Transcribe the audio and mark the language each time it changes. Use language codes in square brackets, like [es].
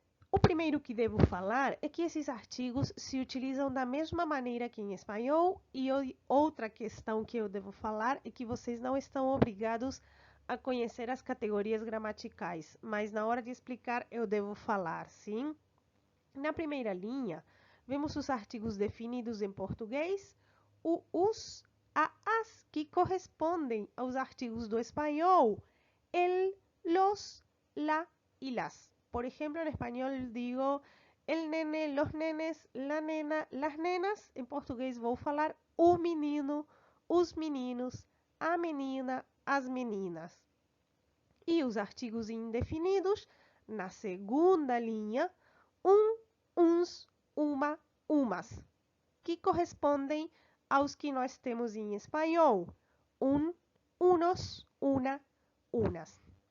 [pt] O primeiro que devo falar é que esses artigos se utilizam da mesma maneira que em espanhol, e outra questão que eu devo falar é que vocês não estão obrigados a conhecer as categorias gramaticais, mas na hora de explicar eu devo falar, sim? Na primeira linha, vemos os artigos definidos em português, o os, a as, que correspondem aos artigos do espanhol, [es] el, los, la y las. Por ejemplo, en español digo el nene, los nenes, la nena, las nenas. [pt] Em português vou falar o menino, os meninos, a menina, as meninas. E os artigos indefinidos, na segunda linha, uns, uma, umas, que correspondem aos que nós temos em espanhol, [es] unos, una, unas.